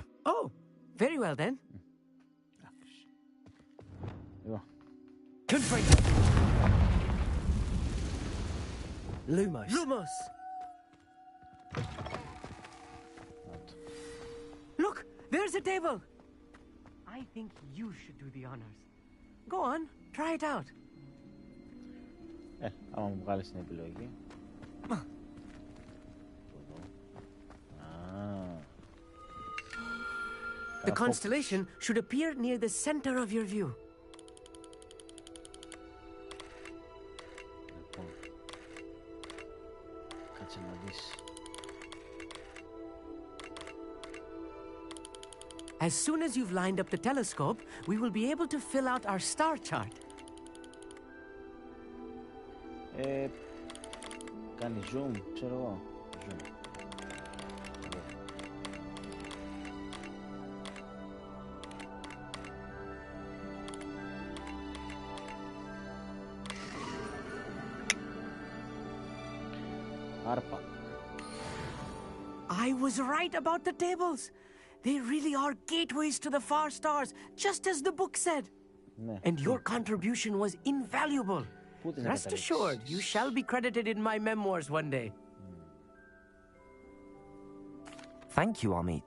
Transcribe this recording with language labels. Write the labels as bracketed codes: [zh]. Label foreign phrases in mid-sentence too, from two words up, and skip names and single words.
[en] Oh, very well then. Confront. Lumos. Lumos! Look, there's a table. I think you should do the honors. Go on, try it out. [el] Άμα μου βγάλεις την επιλογή. [en] The constellation should appear near the center of your view. [el] Κάτσε να δεις. [en] As soon as you've lined up the telescope, we will be able to fill out our star chart. [el] Κάνει zoom, ξέρω εγώ. Zoom. Άρπα. [en] I was right about the tables. They really are gateways to the far stars, just as the book said. And your contribution was invaluable. Rest assured, you shall be credited in my memoirs one day. Thank you, Amit.